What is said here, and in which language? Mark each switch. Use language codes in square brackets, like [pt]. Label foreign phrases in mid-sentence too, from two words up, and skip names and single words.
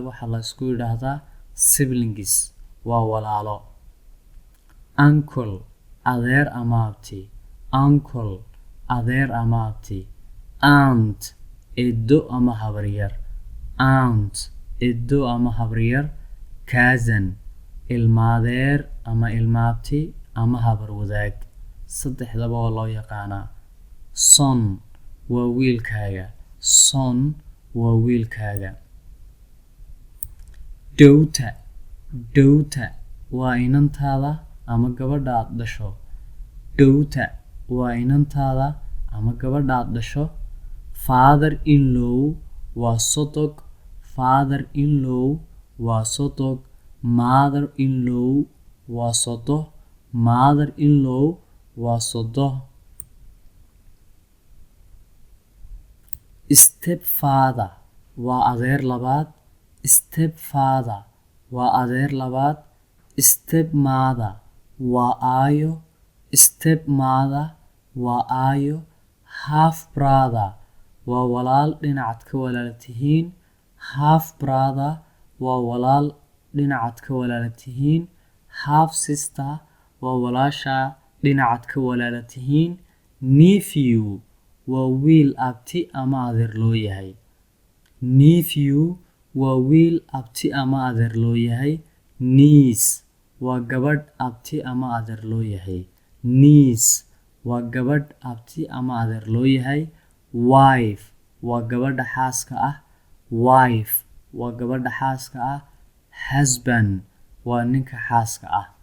[so] waxa la isku yiraahdaa siblings waa walaalo uncle adeer ama abti uncle adeer ama abti aunt eedo ama habaryar aunt eedo ama habaryar cousin ilmaadeer ama ilmaabti ama habar wadaag saddexdaba oo loo yaqaana son waa wiilkaaga son waa wiilkaaga [en] daughter daughter [so] waa inantaada ama gabadha aad dhasho daughter waa inantaada ama gabadha aad dhasho [en] father in law [so] waa sodog [en] father in law [so] waa sodog [en] mother in law [so] waa sodo [en] mother in law [so] waa sodo [en] step father [so] waa adeer labaad [en] step father [so] waa adeer labaad [en] step mother [so] waa aayo [en] step mother [so] waa aayo [en] half brother [so] waa walaal dhinacaad ka walaala tihiin [en] half brother [so] waa walaal dhinacaad ka walaala tihiin [en] half sister [so] waa walaasha dhinacaad ka walaala tihiin nephew waa wiil abti ama adeer loo yahay nephew waa wiil abti ama adeer loo yahay niece waa gabadh abti ama adeer loo yahay niece waa gabadh abti ama adeer loo yahay wife waa gabadha xaaska ah wife waa gabadha xaaska ah husband waa ninka xaaska ah